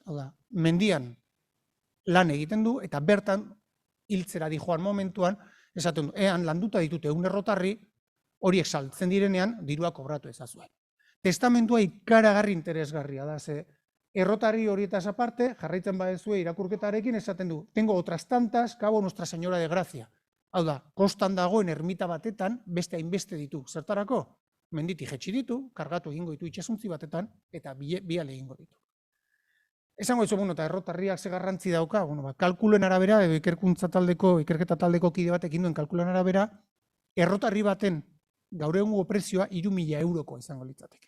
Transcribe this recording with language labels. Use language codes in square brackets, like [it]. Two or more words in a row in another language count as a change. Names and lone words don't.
[eu] Hau da, mendian lan egiten du, eta bertan hiltzera dijoan momentuan, esaten du, landuta ditute 100 errotarri, horiek saltzen direnean, dirua kobratu ezazuen. Testamentua ikaragarri interesgarria da, ze errotarri horietaz aparte, jarraitzen badezue irakurketarekin, esaten du, [es] tengo otras tantas, cabo Nuestra Señora de Gracia. [eu] Hau da, kostan dagoen ermita batetan, beste hainbeste ditu. Zertarako? Menditi jetxi ditu, kargatu egingo ditu itxasuntzi batetan, eta biale egingo ditu. Esango dizu, eta errotarriak ze garrantzi dauka, kalkulen arabera, edo ikerketa taldeko kide batek induen kalkulen arabera, errotarri baten gaur egungo prezioa 3.000 eurokoa izango litzateke.